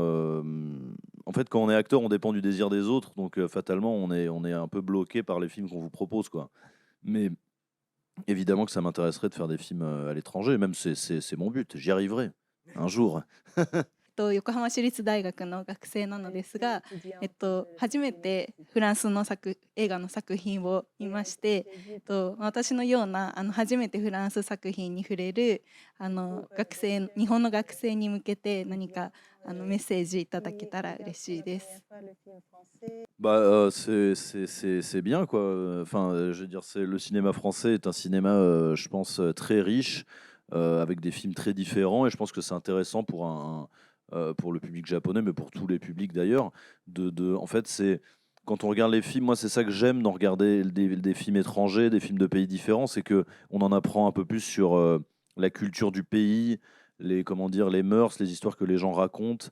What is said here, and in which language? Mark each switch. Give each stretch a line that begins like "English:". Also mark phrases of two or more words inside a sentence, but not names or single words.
French: En fait, quand on est acteur, on dépend du désir des autres, donc fatalement, on est un peu bloqué par les films qu'on vous propose, quoi. Mais évidemment que ça m'intéresserait de faire des films à l'étranger, même c'est mon but, j'y arriverai un jour.
Japanese: 横浜市立大学の学生なのですが、初めてフランスの映画の作品を見まして、私のような初めてフランス作品に触れる日本の学生に向けて何かメッセージいただけたら嬉しいです。
French: C'est bien, quoi. Enfin, je veux dire, le cinéma français est un cinéma, je pense, très riche, avec des films très différents, et je pense que c'est intéressant pour le public japonais, mais pour tous les publics d'ailleurs. En fait, quand on regarde les films, moi c'est ça que j'aime dans regarder des films étrangers, des films de pays différents, c'est que on en apprend un peu plus sur la culture du pays, comment dire, les mœurs, les histoires que les gens racontent.